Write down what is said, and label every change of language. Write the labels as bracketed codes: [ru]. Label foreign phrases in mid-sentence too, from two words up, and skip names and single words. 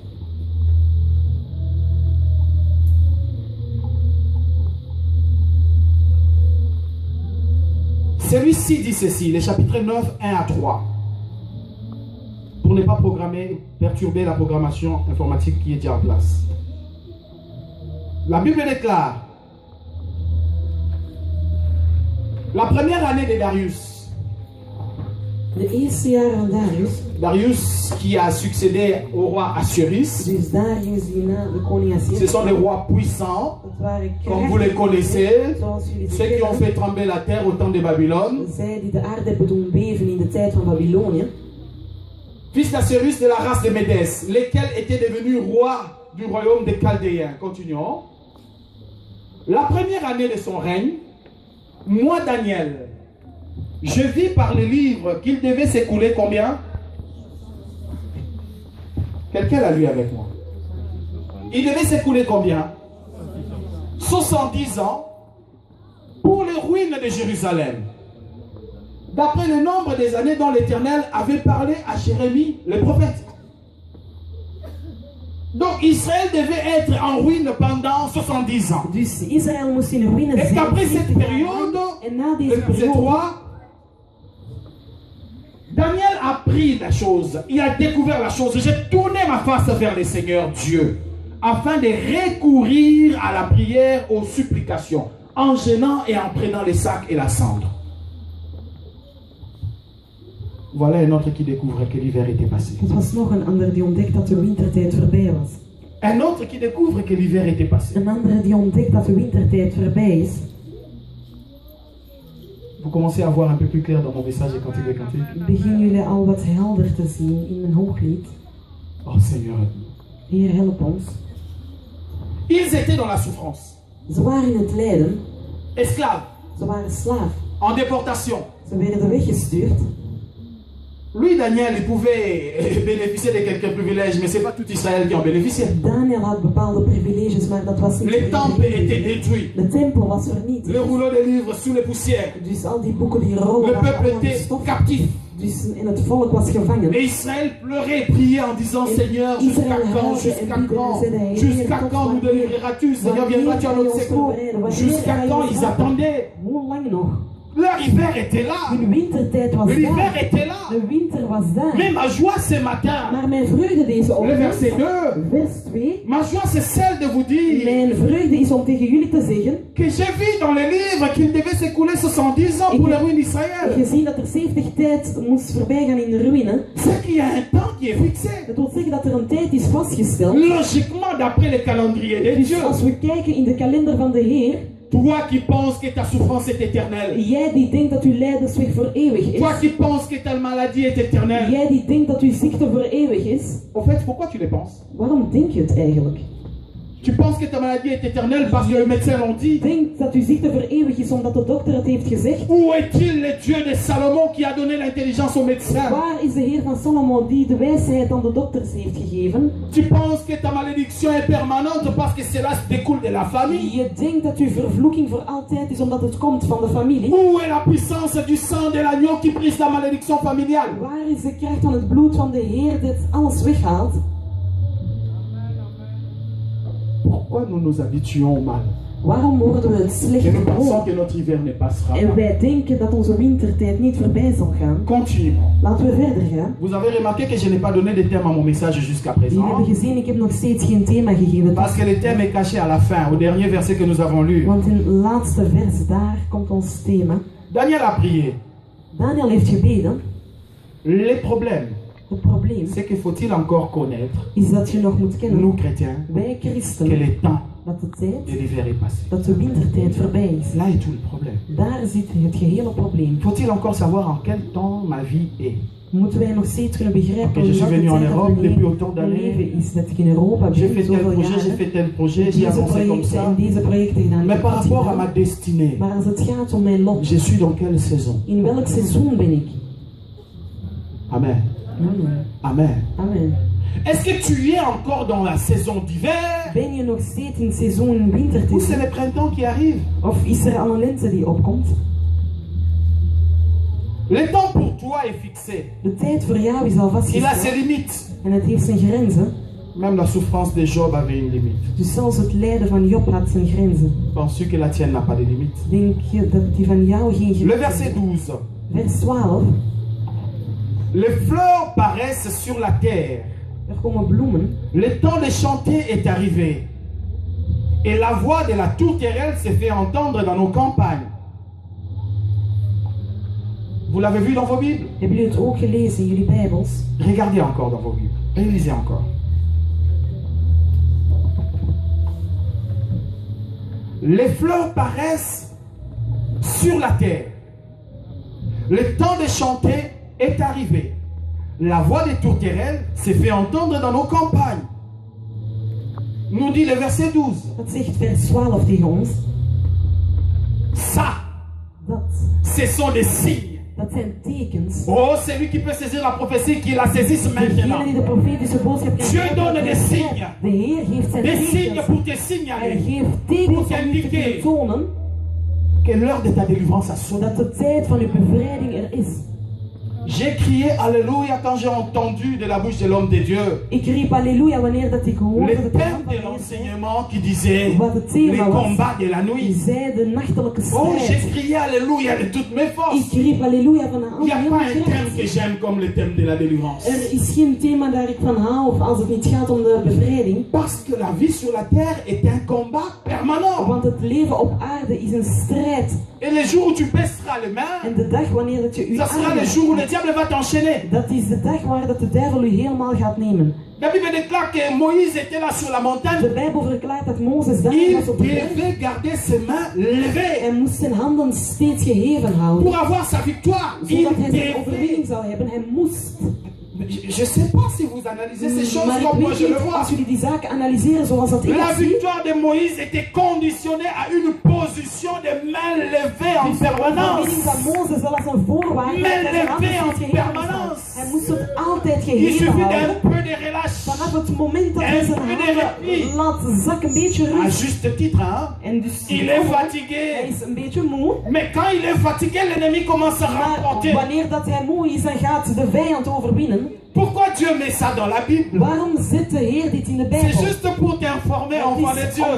[fr] Celui-ci dit ceci, le chapitre 9, 1 à 3. Pour ne pas perturber la programmation informatique qui est déjà en place. La Bible déclare, la première année de Darius, [nl] De eerste jaren Darius, [fr] Darius qui a succédé au roi Assuérus, [nl] dus Darius die na de koning [fr] ce [nl] Assyrië, [fr] sont des rois puissants, [nl] dat waren [fr] comme vous les connaissez, [nl] zoals jullie ze [fr] ceux qui ont [nl] kennen, [fr] fait trembler la terre au temps de Babylone, [nl] zij die de aarde hebben doen beven in de tijd van Babylonië, [fr] fils d'Assuérus de la race de Médès, lesquels étaient devenus rois du royaume des Chaldéens. Continuons. La première année de son règne, moi Daniel, je vis par le livre qu'il devait s'écouler combien? Quelqu'un l'a lu avec moi. Il devait s'écouler combien? 70 ans pour les ruines de Jérusalem. D'après le nombre des années dont l'Éternel avait parlé à Jérémie, le prophète. Donc Israël devait être en ruine pendant 70 ans. [nl] dus Israël moest in ruïne [fr] Et [nl] zijn. [fr] qu'après cette [nl] 70 jaar lang. [fr] période, [nl] En na deze [fr] verset [nl] periode, [fr] 3, Daniel a pris la chose, il a découvert la chose. J'ai tourné ma face vers le Seigneur Dieu afin de recourir à la prière, aux supplications, en gênant et en prenant les sacs et la cendre. Voilà un autre qui découvre que l'hiver était passé. [nl] het was nog een ander die ontdekt dat de wintertijd voorbij was. [fr] Un autre qui découvre que l'hiver était passé. [nl] Een andere die ontdekt dat de wintertijd voorbij is. [fr] Vous commencez à voir un peu plus clair dans mon message et cantique des cantiques. [nl] Beginnen jullie al wat helder te zien in mijn hooglied. [fr] Oh Seigneur. [nl] Heer, help ons. [fr] Ils étaient dans la souffrance. [nl] Ze waren in het lijden. [fr] Esclaves. [nl] Ze waren slaaf. [fr] En déportation. [nl] Ze werden weggestuurd. [fr] Lui, Daniel, il pouvait bénéficier de quelques privilèges, mais ce n'est pas tout Israël qui en bénéficiait. [nl] Daniel had bepaalde privileges, maar dat was niet [fr] Le temple était détruit. [nl] De tempel was vernietigd. [fr] Le rouleau de livres sous les poussières. [nl] Dus al die boeken die rollen [fr] Le [nl] waren [fr] peuple [nl] allemaal in [fr] était [nl] stof. [fr] captif. [nl] Dus en het volk was gevangen. [fr] Et Israël pleurait et priait en disant Seigneur, jusqu'à quand, jusqu'à quand nous délivreras-tu, Seigneur, viendras-tu à notre secours? Jusqu'à quand ils attendaient? [nl] Hoe lang nog? [fr] Leur hiver était là. [nl] Hun wintertijd was [fr] L'hiver [nl] daar. [fr] était là. [nl] De winter was daar. [fr] Mais ma joie ce matin, [nl] Maar mijn vreugde deze [fr] le [nl] ochtend, [fr] verset 2, [nl] vers 2, [fr] ma joie c'est celle de vous dire [nl] mijn vreugde is om tegen jullie te zeggen, [fr] que j'ai vu dans les livres qu'il devait s'écouler 70 ans pour la ruine d'Israël. [nl] gezien dat er 70 tijd moest voorbij gaan in de ruïne, [fr] C'est qu'il y a un temps qui est fixé. [nl] dat wil zeggen dat er een tijd is vastgesteld. [fr] Logiquement, d'après le calendrier de [nl] Dus [fr] Dieu. [nl] als we kijken in de kalender van de Heer, [fr] Toi qui penses que ta souffrance est éternelle. [nl] jij die denkt dat uw lijdensweg voor eeuwig is, [fr] Toi qui penses que ta maladie est éternelle. [nl] jij die denkt dat uw ziekte voor eeuwig is, [fr] En fait, pourquoi tu le penses? [nl] waarom denk je het eigenlijk? [fr] Tu penses que ta maladie est éternelle parce que le médecin l'ont dit? [nl] Denkt dat uw ziekte voor eeuwig is omdat de dokter het heeft gezegd? [fr] Où est-il le Dieu de Salomon qui a donné l'intelligence aux médecins? [nl] Waar is de Heer van Salomo die de wijsheid aan de dokters heeft gegeven? [fr] Tu penses que ta malédiction est permanente parce que cela découle de la famille? [nl] Je denkt dat uw vervloeking voor altijd is omdat het komt van de familie? [fr] Où est la puissance du sang de l'agneau qui brise la malédiction familiale? [nl] Waar is de kracht van het bloed van de Heer dit alles weghaalt? [fr] Pourquoi nous nous habituons au mal? [nl] Waarom worden we het [fr] Et [nl] slecht [fr] nous pensons [nl] gewoon? [fr] que notre hiver ne passera [nl] En [fr] pas. [nl] wij denken dat onze wintertijd niet voorbij zal gaan. [fr] Continuons. [nl] Laten we verder gaan. [fr] Vous avez remarqué que je n'ai pas donné de thème à mon message jusqu'à [nl] Jullie [fr] présent. [nl] hebben gezien, ik heb nog steeds geen thema gegeven. [fr] Parce que le thème est caché à la fin, au dernier verset que nous avons lu. [nl] Want in het laatste vers, daar komt ons thema. [fr] Daniel a prié. [nl] Daniel heeft gebeden. [fr] Le problème, [nl] Het probleem [fr] c'est qu'il faut-il encore connaître, [nl] is dat je nog moet kennen, [fr] nous chrétiens, [nl] wij [fr] que [nl] christenen, [fr] le temps [nl] dat de tijd, [fr] de l'hiver est passé. [nl] dat de wintertijd voorbij is. [fr] Là est tout le problème. [nl] Daar zit het gehele probleem. [fr] Faut-il encore savoir en quel temps ma vie est? [nl] Moeten wij nog steeds kunnen begrijpen [fr] Ok, je suis venu en Europe depuis autant [nl] mijn [fr] d'années. [nl] leven is. Dat ik in Europa [fr] J'ai [nl] ben, [fr] fait tel [nl] zoveel [fr] projet, j'ai [nl] jaren, [fr] fait tel projet, j'ai [nl] deze [fr] avancé comme [nl] projecten [fr] ça. [nl] en deze projecten gedaan. [fr] Mais [nl] Ik [fr] par [nl] heb [fr] rapport à [nl] gedaan. [fr] ma destinée, [nl] Maar als het gaat om mijn lot, [fr] je suis dans quelle saison? [nl] in welk seizoen ben ik? [fr] Amen. [nl] Amen. [fr] Amen. [nl] Amen. [fr] Est-ce que tu es encore dans la saison d'hiver? [nl] Ben je nog steeds in het seizoen [fr] Ou c'est [nl] wintertijd? [fr] le printemps qui arrive? [nl] Of is er al een lente die opkomt? [fr] Le temps pour toi est fixé. [nl] De tijd voor jou is al [fr] Il a ses [nl] vastgesteld. [fr] limites. [nl] En het heeft zijn grenzen. [fr] Même la souffrance de Job avait une limite. [nl] Dus zelfs het lijden van Job had zijn grenzen. [fr] Penses-tu que la tienne n'a pas de limite? [nl] Denk je dat die van jou geen [fr] Le [nl] grenzen [fr] verset [nl] heeft? [fr] 12. [nl] Vers 12. [fr] Les fleurs paraissent sur la terre. [nl] Er komen bloemen. [fr] Le temps de chanter est arrivé. Et la voix de la tourterelle s'est fait entendre dans nos campagnes. Vous l'avez vu dans vos Bibles? [nl] Hebben jullie het ook gelezen in jullie Bijbels? [fr] Regardez encore dans vos Bibles. Réalisez encore. Les fleurs paraissent sur la terre. Le temps de chanter est arrivé. La voix des tourterelles s'est fait entendre dans nos campagnes. Nous dit le verset 12. [nl] Dat zegt vers 12 tegen ons. [fr] Ça, ce sont des signes. [nl] Dat zijn tekens. [fr] Oh, celui qui peut saisir la prophétie, qu'il la saisisse maintenant. [nl] Degene die de profetische boodschap [fr] Dieu donne des signes. [nl] De Heer geeft zijn [fr] Des signes [nl] tekens. [fr] pour te [nl] Hij [fr] signaler [nl] geeft tekens om u te [fr] t'indiquer [nl] kunnen tonen [fr] que l'heure de ta délivrance a sonné. [nl] dat de tijd van uw bevrijding er is. [fr] J'ai crié Alléluia quand j'ai entendu de la bouche de l'homme de Dieu [nl] Ik riep halleluja wanneer dat ik [fr] le [nl] hoorde dat de [fr] thème [nl] man [fr] de [nl] van de Heer [fr] l'enseignement qui disait [nl] wat het [fr] les [nl] thema was. [fr] combats de la [nl] Die [fr] nuit. [nl] zei de nachtelijke [fr] Oh, j'ai [nl] strijd. [fr] crié Alléluia de toutes mes forces. [nl] Ik riep halleluja van [fr] Il n'y a [nl] heel [fr] pas [nl] mijn [fr] un thème que [nl] kracht. [fr] j'aime comme le thème de la délivrance. [nl] Er is geen thema daar ik van hou of als het niet gaat om de bevrijding. [fr] Parce que la vie sur la terre est un combat permanent. [nl] Want het leven op aarde is een strijd. [fr] Et les jours où tu baisseras les mains, [nl] En de dag wanneer dat je u [fr] ça sera le jour où le diable va t'enchaîner. [nl] dat is de dag waar dat de duivel u helemaal gaat nemen. [fr] La Bible déclare que Moïse était là sur la [nl] De [fr] montagne. [nl] Bijbel verklaart dat Mozes daar [fr] Il [nl] was op de berg. [fr] devait garder ses mains levées [nl] Hij moest zijn handen steeds geheven houden. [fr] pour avoir sa victoire. Il [nl] Zodat hij zijn [fr] devait. [nl] overwinning zou hebben. Hij moest. [fr] Je ne sais pas si vous analysez ces choses [nl] Maar ik [fr] comme moi [nl] weet [fr] je le [nl] niet, [fr] vois. [nl] als jullie die zaken analyseren zoals dat ik [fr] La [nl] dat zie. [fr] victoire de Moïse était conditionnée à une position de mains levées en [nl] De overwinning [fr] permanence. [nl] van Mozes was als een voorwaarde. [fr] Mais [nl] dat hij zijn handen [fr] levé en [nl] steeds geheven [fr] permanence. [nl] had. Hij moest het altijd [fr] Il [nl] geheven [fr] suffit [nl] houden. [fr] d'un peu de relâche. [nl] Vanaf het moment dat hij zijn handen laat zakken, een beetje [fr] À [nl] rust. [fr] juste titre, hein? [nl] En dus [fr] Il est [nl] hij [fr] fatigué. [nl] is een beetje moe. [fr] Mais quand il est fatigué, l'ennemi commence à [nl] Maar [fr] remporter. [nl] wanneer dat hij moe is, dan gaat de vijand overwinnen. [fr] Pourquoi Dieu met ça dans la Bible? [nl] Waarom zet de Heer dit in de [fr] C'est [nl] Bijbel? [fr] juste pour t'informer, enfant de [nl] Het is [fr] Dieu.